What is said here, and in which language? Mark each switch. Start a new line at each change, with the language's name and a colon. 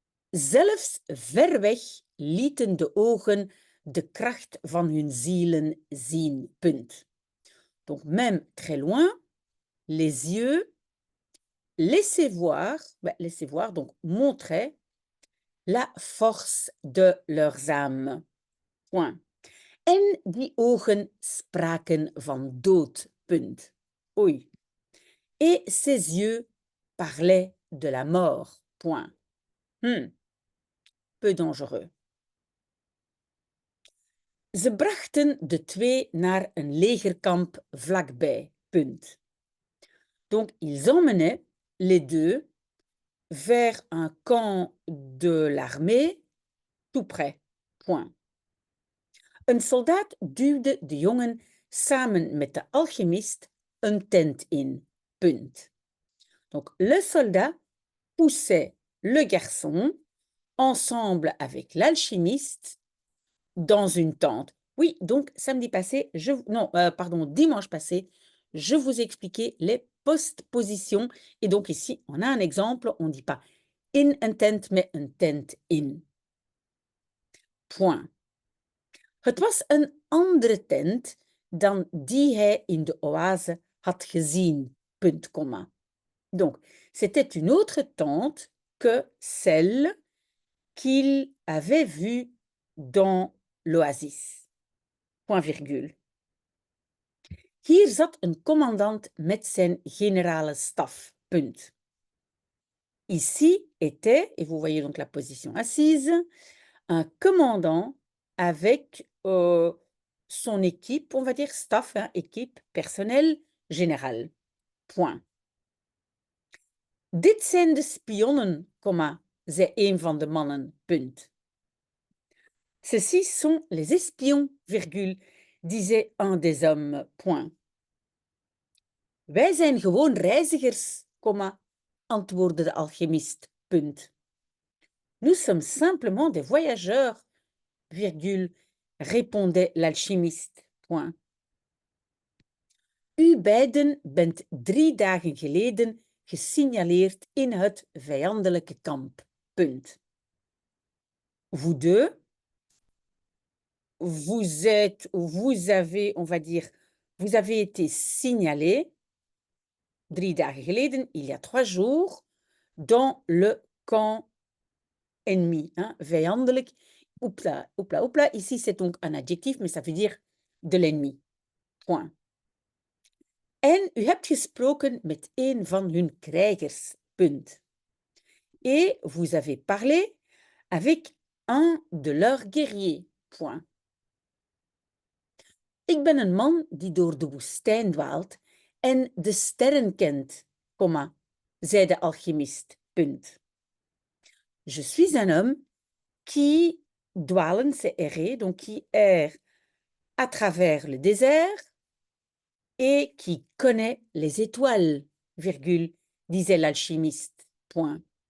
Dutch: Zelfs ver weg lieten de ogen de kracht van hun zielen zien. Punt.
French: Donc même très loin, les yeux laissaient voir, donc montraient la force de leurs âmes.
Dutch: Point. En die ogen spraken van dood. Punt. Oei.
French: Et ses yeux parlaient de la mort. Point. Peu dangereux.
Dutch: Ze brachten de twee naar een legerkamp vlakbij. Punt.
French: Donc, ils emmenaient les deux vers un camp de l'armée tout près. Point.
Dutch: Een soldaat duwde de jongen samen met de alchimist een tent in. Punt.
French: Donc, le soldat poussait le garçon ensemble avec l'alchimiste dans une tente. Oui, donc samedi passé, dimanche passé, je vous ai expliqué les postpositions. Et donc ici, on a un exemple, on ne dit pas
Dutch: in een tent,
French: mais
Dutch: een tent in.
French: Point.
Dutch: Het was een andere tent dan die hij in de oase had gezien. Punt, comma.
French: Donc, c'était une autre tente que celle qu'il avait vue dans l'oasis. Point virgule.
Dutch: Hier zat een commandant met zijn générale staf. Punt.
French: Ici était, et vous voyez donc la position assise, un commandant avec son équipe, on va dire staff, équipe, personnel, général. Point.
Dutch: Dit zijn de spionnen, zei een van de mannen. Punt.
French: Ceux-ci sont les espions, virgule, disait un des hommes. Point.
Dutch: Wij zijn gewoon reizigers, antwoordde de alchimist. Punt.
French: Nous sommes simplement des voyageurs, virgule, répondait l'alchimiste. Point.
Dutch: U beiden bent 3 dagen geleden gesignaleerd in het vijandelijke kamp. Punt.
French: Vous deux, vous avez, on va dire, vous avez été signalé
Dutch: 3 dagen geleden,
French: il y a 3 jours, dans le camp ennemi, vijandelijk. Oupla, oupla, oupla. Ici, c'est donc un adjectif, mais ça veut dire de l'ennemi. Point.
Dutch: En u hebt gesproken met een van hun krijgers. Punt.
French: Et vous avez parlé avec un de leurs guerriers. Point.
Dutch: Ik ben een man die door de woestijn dwaalt en de sterren kent, comma, zei de alchimist, punt.
French: Je suis un homme qui, dwalen, c'est errer, donc qui erre à travers le désert et qui connaît les étoiles, virgule, disait l'alchimiste, point.